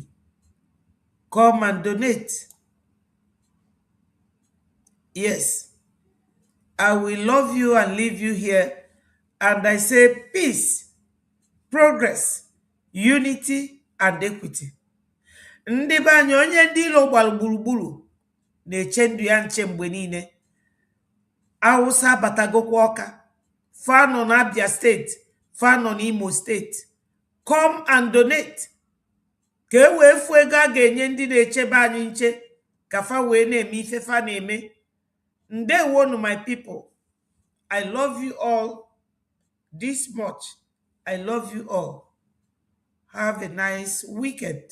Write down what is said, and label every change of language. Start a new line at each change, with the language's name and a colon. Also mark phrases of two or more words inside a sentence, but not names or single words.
English: Come and donate. Yes, I will love you and leave you here. And I say peace, progress, unity, and equity.
Igbo: Ndị be anyị onye ndị ilo gbara gburugburu na-eche ndụ ya nche mgbe niile. Hausa batagokwa Awka, fa nọ n'Abia State, fa nọ n'Imo State.
English: Come and donate.
Igbo: Ka e wee fu ego a ga-enye ndị na-echebe anyị nche ka fa wee na-eme ife fa na-eme.
English: Ndewonu my people. I love you all this much. I love you all. Have a nice weekend.